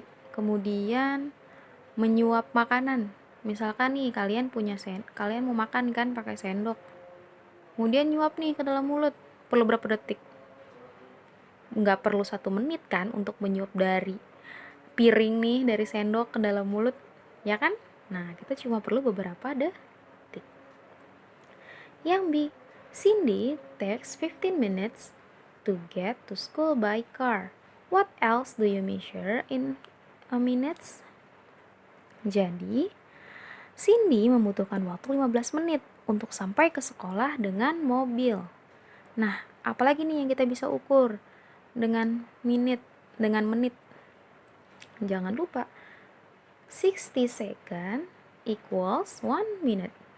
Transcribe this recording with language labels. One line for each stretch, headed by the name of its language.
Indonesian: Kemudian menyuap makanan. Misalkan nih kalian kalian mau makan kan pakai sendok. Kemudian nyuap nih ke dalam mulut. Perlu berapa detik? Nggak perlu 1 menit kan untuk menyuap dari piring nih, dari sendok ke dalam mulut, ya kan? Nah, kita cuma perlu beberapa detik. Yang B,
English: Cindy takes 15 minutes to get to school by car. What else do you measure in a minutes?
Indonesian: Jadi, Cindy membutuhkan waktu 15 menit untuk sampai ke sekolah dengan mobil. Nah, apalagi nih yang kita bisa ukur dengan menit. Jangan lupa,
English: 60 second equals 1 minute.